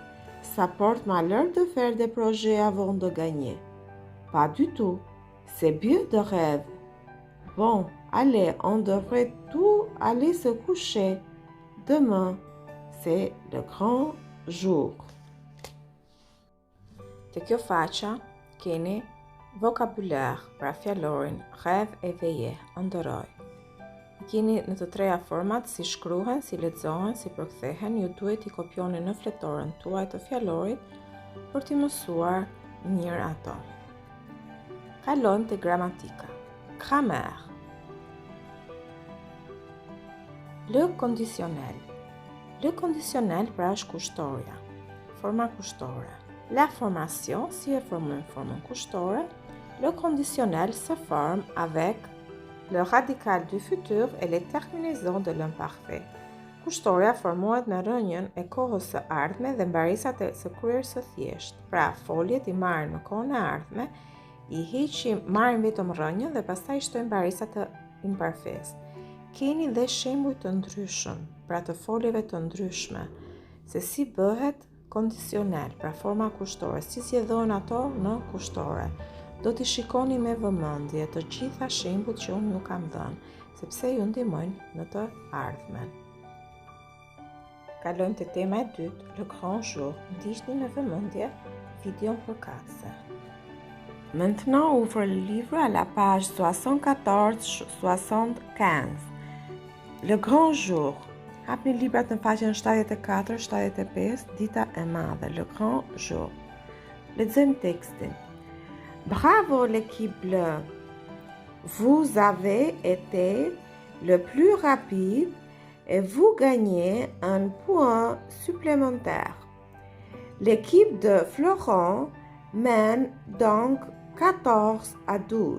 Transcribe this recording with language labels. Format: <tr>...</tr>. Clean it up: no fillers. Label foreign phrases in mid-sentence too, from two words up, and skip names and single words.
<fr>Ça porte malheur de faire des projets avant de gagner. Pas du tout. C'est bien de rêve. Bon, allez, on devrait tout aller se coucher. Demain, c'est le grand jour.</fr> <sq>Te kjo faqa keni vokabular, pra fjalorin,</sq> <fr>rêve éveillé,</fr> <sq>ndërroj. Keni në të treja format si shkruhen, si lexohen, si përkthehen, ju duhet I kopjoni në fletorën tuaj të fjalorit për t'i mësuar mirë ato. Kalojmë te gramatika.</sq> <fr>Grammaire. Le conditionnel. Le conditionnel</fr> <sq>pra është kushtoria, forma kushtore.</sq> <fr>La formation,</fr> <sq>si e formojmë formën kushtore,</sq> <fr>le conditionnel se forme avec le radical du futur et les terminaisons de l'imparfait.</fr> <sq>Kushtoria formohet me rënjën e kohës së ardhme dhe mbarisat e së kryerjes së thjeshtë. Pra, foljet I marrin në kohën e ardhme, I heqim, marrin vetëm rënjën dhe pastaj shtojmë mbarisat të imparfes. Keni dhe shembuj të ndryshëm, pra të foljeve të ndryshme, se si bëhet kondicionel, pra forma kushtore, si zgjedhohen ato në kushtore. Do t'i shikoni me vëmendje të gjitha shembujt që unë ju kam dhënë, sepse ju ndihmojnë në të ardhmen. Kalojmë te tema e dytë,</sq> <fr>le grand jour,</fr> <sq>ndiqni në vëmendje videon përkatëse.</sq> <fr>Maintenant, ouvre le livre à la page 74-75. Le grand jour.</fr> <sq>Hapni librat në faqen 74-75, dita e madhe,</sq> <fr>le grand jour.</fr> <sq>Lexojmë tekstin.</sq> <fr>Bravo l'équipe bleue. Vous avez été le plus rapide et vous gagnez un point supplémentaire. L'équipe de Florent mène donc 14-12.</fr>